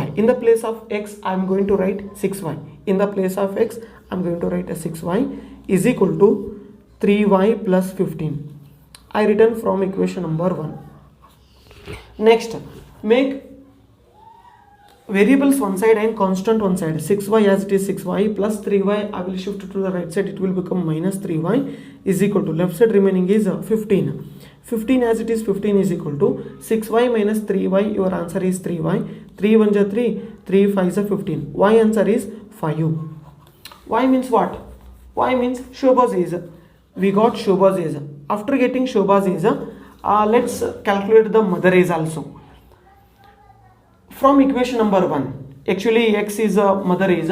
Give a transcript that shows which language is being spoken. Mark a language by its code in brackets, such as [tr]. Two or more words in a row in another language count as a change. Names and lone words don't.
[en] In the place of x, I am going to write 6y. In the place of x, I am going to write a 6y is equal to 3y plus 15. I written from equation number 1. Next, make variables one side and constant one side. 6y as it is 6y plus 3y I will shift to the right side, it will become minus 3y is equal to left side remaining is 15. 15 as it is 15 is equal to 6y minus 3y, your answer is 3y. 3 1 is 3, 3 5 is 15. Y answer is 5. Y means what? Y means Shoba's age. We got Shoba's age. After getting Shoba's age, let's calculate the mother age also. From equation number 1, actually x is a mother age.